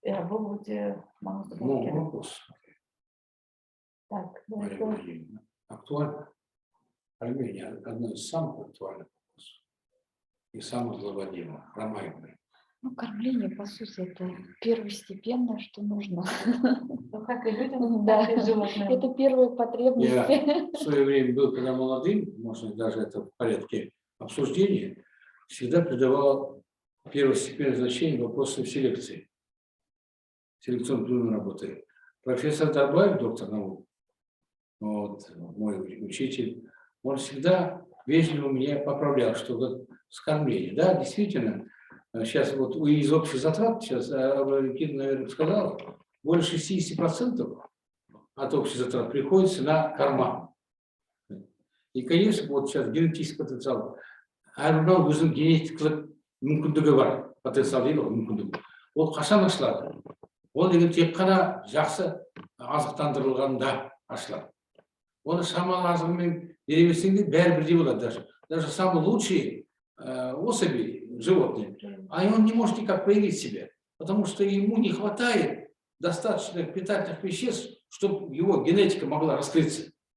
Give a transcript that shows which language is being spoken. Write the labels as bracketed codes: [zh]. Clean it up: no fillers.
[kk] Бұл өте маңызды болып келеді. [ru] Так, актуально. Пельмени одно из самых актуальных вопросов и самых злободневных, хромаемых. Ну, кормление, по сути, это первостепенное, что нужно. Ну, как и людям, Да. так и животным. Это первая потребность. Я в свое время был, когда молодым, может, даже это в порядке обсуждения, всегда придавал первостепенное значение вопросам селекции. Селекционной работы. Профессор Дарбаев, доктор наук, вот, мой учитель, он всегда вежливо меня поправлял, что вот с кормлением. Да, действительно, сейчас вот из общих затрат, сейчас Кирилл, наверное, сказал, более 60% от общих затрат приходится на корма. И, конечно, вот сейчас генетический потенциал. [kk] Әрбір өзінің генетикалық мүмкіндігі бар, потенциал дейді ғой, мүмкіндігі. Ол қашан ашылады? Ол деген тек қана жақсы азықтандырылғанда ашылады. Оны шамалы азығымен бере берсең де бәрі бірдей болады [ru] даже самые лучшие особи, животные, а он не может никак проявить себя, потому что ему не хватает достаточно питательных веществ, чтобы его генетика могла раскрыться.